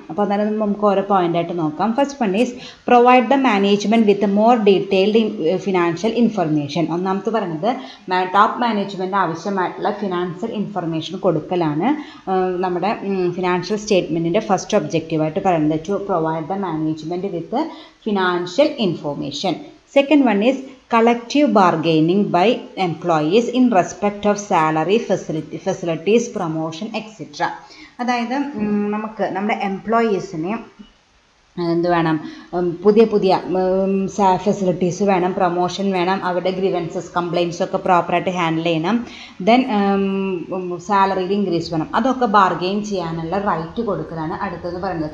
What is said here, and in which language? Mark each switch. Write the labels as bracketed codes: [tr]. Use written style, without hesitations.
[ml] അപ്പോൾ അതായത് നമുക്ക് ഓരോ പോയിൻ്റായിട്ട് നോക്കാം. [en] First one is provide the management with more detailed financial information. [ml] ഒന്നാമത്തെ പറയുന്നത് ടോപ്പ് മാനേജ്മെൻറ്റ് ആവശ്യമായിട്ടുള്ള ഫിനാൻഷ്യൽ ഇൻഫർമേഷൻ കൊടുക്കലാണ് നമ്മുടെ ഫിനാൻഷ്യൽ സ്റ്റേറ്റ്മെൻറ്റിൻ്റെ ഫസ്റ്റ് ഒബ്ജക്റ്റീവായിട്ട് പറയുന്നത്. [en] To provide the management with financial information. Second one is collective bargaining by employees in respect of salary, facilities, promotion, etc. [ml] അതായത് നമുക്ക് നമ്മുടെ എംപ്ലോയീസിനെ എന്ത് വേണം, പുതിയ ഫെസിലിറ്റീസ് വേണം, പ്രൊമോഷൻ വേണം, അവരുടെ ഗ്രീവൻസസ് കംപ്ലയിൻസ് ഒക്കെ പ്രോപ്പറായിട്ട് ഹാൻഡിൽ ചെയ്യണം, ദെൻ സാലറിയിൽ ഇൻക്രീസ് വേണം. അതൊക്കെ ബാർഗെയിൻ ചെയ്യാനുള്ള റൈറ്റ് കൊടുക്കലാണ് അടുത്തത് പറയുന്നത്.